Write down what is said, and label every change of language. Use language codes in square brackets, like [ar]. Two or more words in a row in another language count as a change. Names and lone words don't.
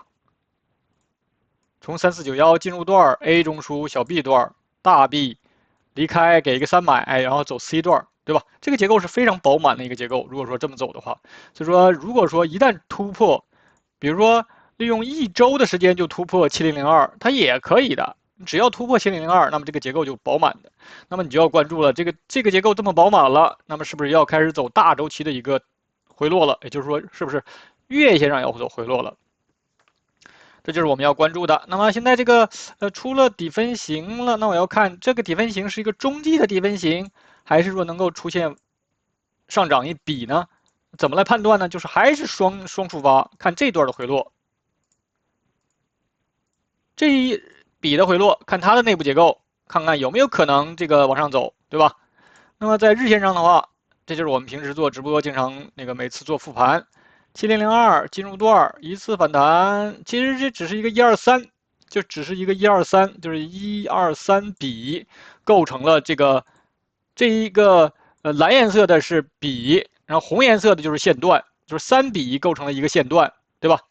[zh] 從3491進入段 A 中樞小 B 段大 B 離開給一個三買，然後走 C 段，對吧？這個結構是非常飽滿的一個結構。如果說這麼走的話，所以說如果說一旦突破，比如說利用1周的時間就突破7002，它也可以的。只要突破7002，那麼這個結構就飽滿的。那麼你就要關注了，這個結構這麼飽滿了，那麼是不是要開始走大周期的一個回落了？也就是說，是不是月線上要走回落了？這就是我們要關注的。那麼現在這個出了底分型了，那我要看這個底分型是一個中繼的底分型，還是說能夠出現上漲一筆呢？怎麼來判斷呢？就是還是雙觸发，看這段的回落，這一筆的回落，看它的內部結構，看看有沒有可能這個往上走，對吧？那麼在日線上的話，這就是我們平時做直播經常每次做復盤，7002進入段一次反彈，其實這只是一個123，就只是一個123，就是123筆構成了這一個藍顏色的是筆，然後紅顏色的就是線段，就是3筆構成了一個線段，對吧？